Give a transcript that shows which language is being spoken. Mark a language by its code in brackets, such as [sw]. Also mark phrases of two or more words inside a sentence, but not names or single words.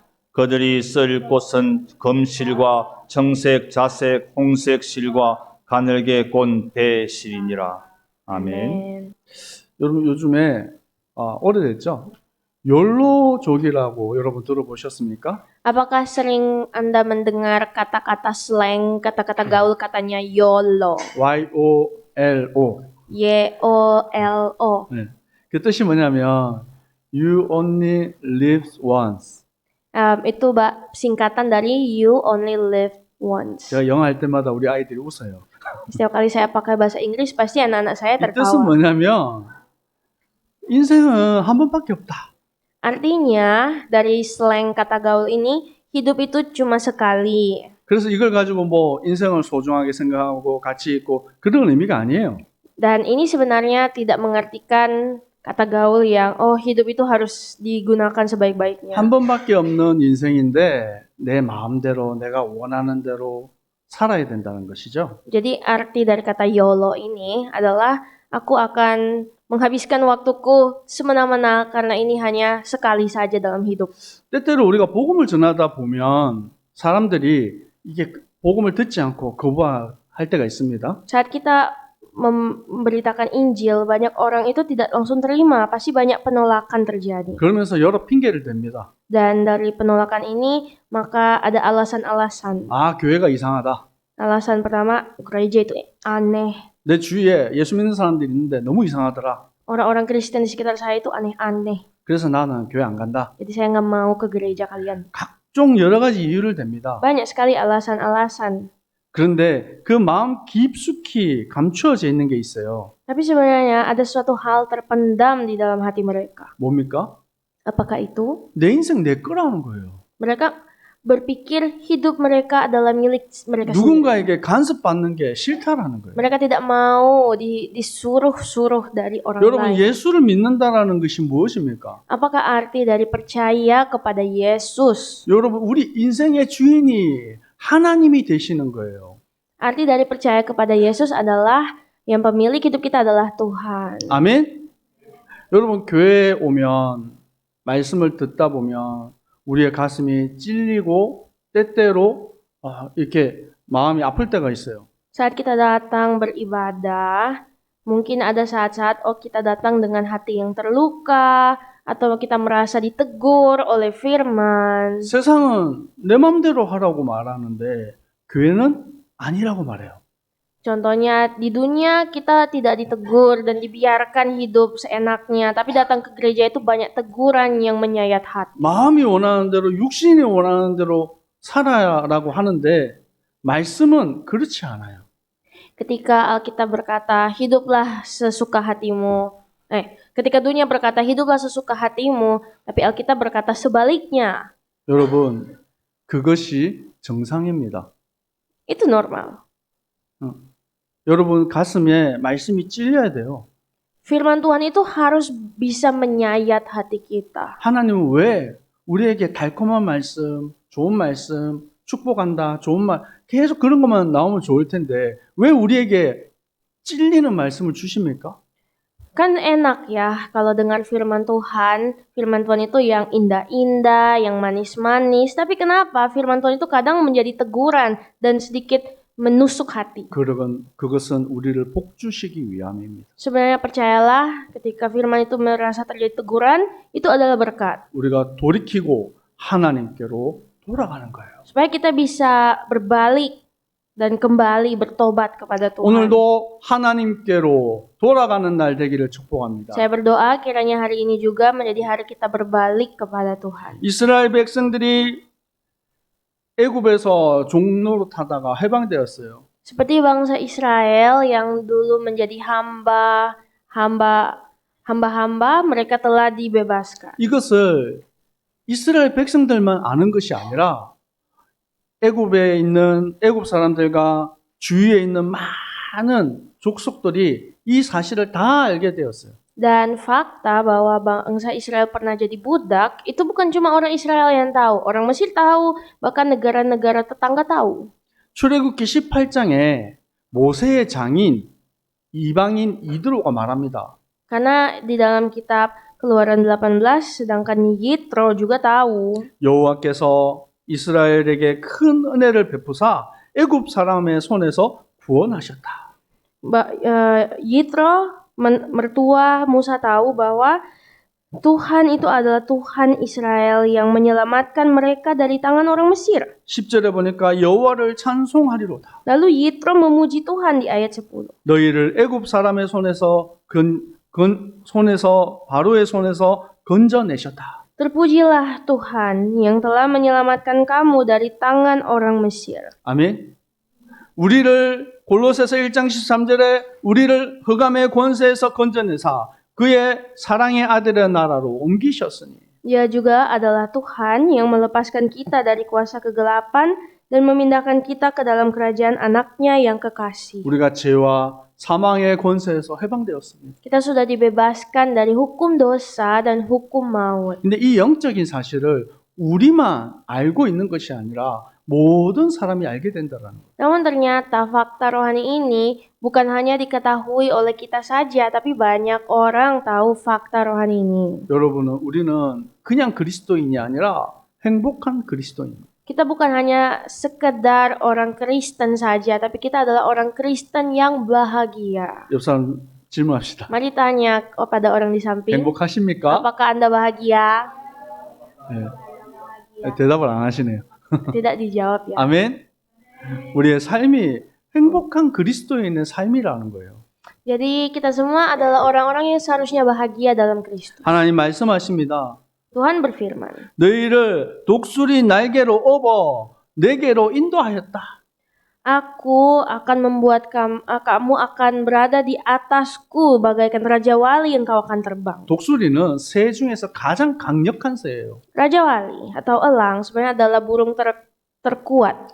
[ko] 그들이 쓸 꽃은 금실과 청색, 자색, 홍색 실과 가늘게 꼰 배실이니라. 아멘. 여러분 요즘에 오래됐죠? 욜로족이라고 여러분 들어보셨습니까? [id] Apakah sering Anda mendengar kata-kata slang, kata-kata gaul katanya YOLO? Y-O-L-O. Y-O-L-O. [ko] 네. 그 뜻이 뭐냐면 [en] You only live once. [id] Itu singkatan dari [en] You Only Live Once. [ko] 제가 영어 할 때마다 우리 아이들이 웃어요. [id] Setiap kali saya pakai bahasa Inggris, pasti anak-anak saya [ko] 이 뜻은 [id] tertawa. [ko] 뭐냐면 인생은 한 번밖에 없다. [id] Artinya, dari slang kata gaul ini, hidup itu cuma sekali. [ko] 그래서 이걸 가지고 뭐 인생을 소중하게 생각하고 가치 있고 그런 의미가 아니에요. [id] Dan ini sebenarnya tidak mengartikan kata gaul yang hidup itu harus digunakan sebaik-baiknya. [ko] 한 번밖에 없는 인생인데 내 마음대로 내가 원하는 대로 살아야 된다는 것이죠. [id] Jadi arti dari kata YOLO ini adalah aku akan menghabiskan waktuku semena-mena karena ini hanya sekali saja dalam hidup. [ko] 때때로 우리가 복음을 전하다 보면 사람들이 이게 복음을 듣지 않고 거부할 때가 있습니다. [id] Saat kita memberitakan Injil, banyak orang itu tidak langsung terima, pasti banyak penolakan terjadi. [ko] 그러면서 여러 핑계를 댑니다. [id] Dan dari penolakan ini, maka ada alasan-alasan. [ko] 교회가 이상하다. [id] Alasan pertama, gereja itu aneh. [ko] 내 주위에 예수 믿는 사람들이 있는데 너무 이상하더라. [id] Orang-orang Kristen di sekitar saya itu aneh-aneh. [ko] 그래서 나는 교회 안 간다. [id] Jadi saya nggak mau ke gereja kalian. [ko] 각종 여러 가지 이유를 댑니다. [id] Banyak sekali alasan-alasan. [ko] 그런데 그 마음 깊숙이 감추어져 있는 게 있어요. [id] Tapi sebenarnya ada suatu hal terpendam di dalam hati mereka. [ko] 뭡니까? [id] Apakah itu? [ko] 내 인생 내 거라는 거예요. [id] Mereka berpikir hidup mereka adalah milik mereka sendiri. [ko] 누군가에게 간섭받는 게 싫다라는 거예요. [id] Mereka tidak mau disuruh-suruh dari orang [ko] 여러분 [id] lain. [ko] 예수를 믿는다라는 것이 무엇입니까? [id] Apakah arti dari percaya kepada Yesus? [ko] 여러분 우리 인생의 주인이 하나님이 되시는 거예요. [id] Arti dari percaya kepada Yesus adalah yang pemilik hidup kita adalah Tuhan. [ko] 아멘. 여러분 교회에 오면 말씀을 듣다 보면 우리의 가슴이 찔리고 때때로 이렇게 마음이 아플 때가 있어요. [id] Saat kita datang beribadah, mungkin ada saat-saat kita datang dengan hati yang terluka atau kita merasa ditegur oleh firman. [ko] 세상은 내 마음대로 하라고 말하는데 교회는 아니라고 말해요. [id] Contohnya di dunia kita tidak ditegur dan dibiarkan hidup seenaknya, tapi datang ke gereja itu banyak teguran yang menyayat hati. [ko] 마음이 원하는 대로 육신이 원하는 대로 살아라고 하는데 말씀은 그렇지 않아요. [id] Ketika Alkitab berkata hiduplah sesuka hatimu, ketika dunia berkata hiduplah sesuka hatimu, tapi Alkitab berkata sebaliknya. [ko] 여러분 그것이 정상입니다. [id] Itu normal. [ko] 여러분 가슴에 말씀이 찔려야 돼요. [id] Firman Tuhan itu harus bisa menyayat hati kita. [ko] 하나님은 왜 우리에게 달콤한 말씀, 좋은 말씀, 축복한다, 좋은 말 계속 그런 것만 나오면 좋을 텐데 왜 우리에게 찔리는 말씀을 주십니까? [id] Kan enak ya kalau dengar firman Tuhan itu yang indah-indah, yang manis-manis. Tapi kenapa firman Tuhan itu kadang menjadi teguran dan sedikit menusuk hati? [ko] 그것은 우리를 복주시기 위함입니다. [id] Sebenarnya percayalah, ketika firman itu merasa terjadi teguran, itu adalah berkat. [ko] 우리가 돌이키고 하나님께로 돌아가는 거예요. [id] Supaya kita bisa berbalik dan kembali bertobat kepada Tuhan. [ko] 오늘도 하나님께로 돌아가는 날 되기를 축복합니다. [id] Saya berdoa kiranya hari ini juga menjadi hari kita berbalik kepada Tuhan. [ko] 이스라엘 백성들이 애굽에서 종노릇 하다가 해방되었어요. [id] Seperti bangsa Israel yang dulu menjadi hamba-hamba, mereka telah dibebaskan. [ko] 이것을 이스라엘 백성들만 아는 것이 아니라 애굽에 있는 애굽 사람들과 주위에 있는 많은 족속들이 이 사실을 다 알게 되었어요. [id] Dan fakta bahwa bangsa Israel pernah jadi budak itu bukan cuma orang Israel yang tahu, orang Mesir tahu, bahkan negara-negara tetangga tahu. [ko] 출애굽기 18장에 모세의 장인 이방인 이드로가 말합니다. [id] Karena di dalam kitab Keluaran 18 sedangkan Yitro juga tahu [ko] 여호와께서 이스라엘에게 큰 은혜를 베푸사 애굽 사람의 손에서 구원하셨다. [id] Yitro mertua Musa tahu bahwa Tuhan itu adalah Tuhan Israel yang menyelamatkan mereka dari tangan orang Mesir. [ko] 10절에 보니까 여호와를 찬송하리로다. [id] Lalu Yitro memuji Tuhan di ayat 10. [ko] 너희를 애굽 사람의 손에서 바로의 손에서 건져내셨다. [id] Terpujilah Tuhan yang telah menyelamatkan kamu dari tangan orang Mesir. [ko] 아멘. 우리를 골로새서 1장 13절에 우리를 흑암의 권세에서 건져내사 그의 사랑의 아들의 나라로 옮기셨으니. [id] Dia juga adalah Tuhan yang melepaskan kita dari kuasa kegelapan dan memindahkan kita ke dalam kerajaan anaknya yang kekasih. [ko] 우리가 죄와 사망의 권세에서 해방되었습니다. [id] Kita sudah dibebaskan dari hukum dosa dan hukum maut. [ko] 근데 이 영적인 사실을 우리만 알고 있는 것이 아니라 모든 사람이 알게 된다라는 거예요. [id] Namun ternyata fakta rohani ini bukan hanya diketahui oleh kita saja, tapi banyak orang tahu fakta rohani ini. [ko] 여러분은 우리는 그냥 그리스도인이 아니라 행복한 그리스도인. [id] Kita bukan hanya sekedar orang Kristen saja, tapi kita adalah orang Kristen yang bahagia. [ko] 옆 사람 질문합시다. [id] Mari tanya pada orang di samping, [ko] 행복하십니까? [id] apakah Anda bahagia? [ko] 네. 대답을 안 하시네요. [id] Tidak dijawab ya. [ko] 아멘. 우리의 삶이 행복한 그리스도인의 삶이라는 거예요. [id] Jadi kita semua adalah orang-orang yang seharusnya bahagia dalam Kristus. [ko] 하나님 말씀하십니다. [id] Tuhan berfirman, [ko] 너희를 독수리 날개로 업어 내게로 인도하였다. [id] Aku akan membuat kamu akan berada di atasku bagaikan Raja Wali yang kau akan terbang. [ko] 독수리는 새 중에서 가장 강력한 새예요. [id] Raja Wali atau elang sebenarnya adalah burung terkuat.